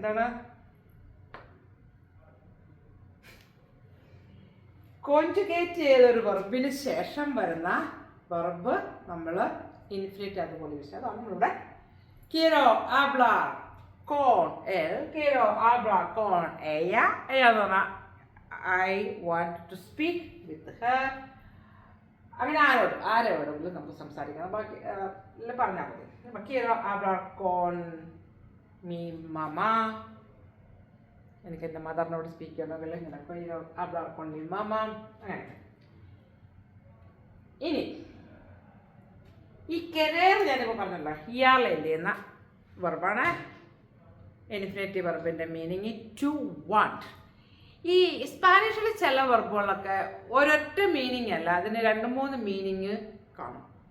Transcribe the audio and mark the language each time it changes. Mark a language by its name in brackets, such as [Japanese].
[Malayalam] എന്താണ് കോൺജുഗേറ്റ് ചെയ്തൊരു വെർബിന് ശേഷം വരുന്ന വെർബ് നമ്മൾ ഇൻഫിനിറ്റ് അതുപോലെ യൂസ് ചെയ്യും. അതാണ് നമ്മളിവിടെ [Spanish] quiero hablar con él, quiero hablar con ella. [English] ella [Malayalam] എന്ന് പറഞ്ഞാൽ [English] I want to speak with her. [Malayalam] അങ്ങനെ ആരോടെങ്കിലും നമുക്ക് സംസാരിക്കണം. ബാക്കി പറഞ്ഞാൽ മതി. [Spanish] quiero hablar con mi mamá. [Malayalam] എനിക്ക് എൻ്റെ മദറിനോട് സ്പീക്ക് ചെയ്യണമെങ്കിൽ ഇങ്ങനെ [Spanish] quiero hablar con mi mamá. [Malayalam] അങ്ങനെ. ഇനി ഈ കെരേർ ഞാനിപ്പോൾ പറഞ്ഞല്ലോ, ഇയാളെ ചെയ്യുന്ന വെർബാണ്. Infinitive വെർബിൻ്റെ meaning to want. ഈ സ്പാനിഷിൽ ചില വെർബുകളൊക്കെ ഒരൊറ്റ മീനിങ് അല്ല, അതിന് 2-3 മീനിങ് കാണും.